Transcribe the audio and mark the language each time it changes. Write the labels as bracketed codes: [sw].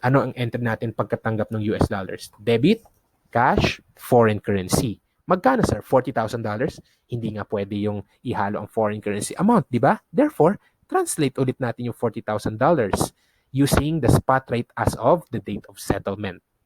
[tl] Ano ang enter natin pagkatanggap ng US dollars? [en] Debit, cash, foreign currency. [tl] Magkano, sir? $40,000? Hindi nga pwede yung ihalo ang foreign currency amount, di ba? [en] Therefore, [tl] translate ulit natin yung [en] $40,000 using the spot rate as of the date of settlement.